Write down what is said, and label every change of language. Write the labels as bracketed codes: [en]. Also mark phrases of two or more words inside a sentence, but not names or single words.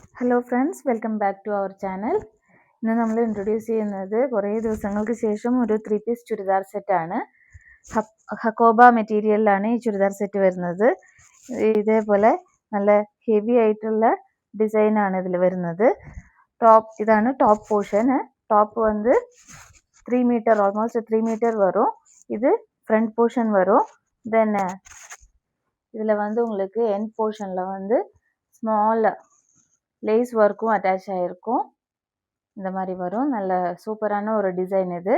[en] Hello friends, welcome back to our channel. [ml] ഇന്ന് നമ്മൾ ഇൻട്രൊഡ്യൂസ് ചെയ്യുന്നത് കുറേ ദിവസങ്ങൾക്ക് ശേഷം ഒരു 3 പീസ് ചുരിദാർ സെറ്റാണ്. ഹക്കോബ മെറ്റീരിയലിലാണ് ഈ ചുരിദാർ സെറ്റ് വരുന്നത്. ഇതേപോലെ നല്ല ഹെവി ആയിട്ടുള്ള ഡിസൈനാണ് ഇതിൽ വരുന്നത്. [en] ഇതാണ് top portion. [ta] டாப் வந்து 3 மீட்டர், [en] almost 3 meter [ta] வரும். இது [en] front portion [ta] வரும். தென் இதில் வந்து உங்களுக்கு எண்ட் போர்ஷனில் வந்து [en] small lace work [ta] அட்டாச் ஆகிருக்கும். இந்த மாதிரி வரும். நல்ல சூப்பரான ஒரு டிசைன் இது.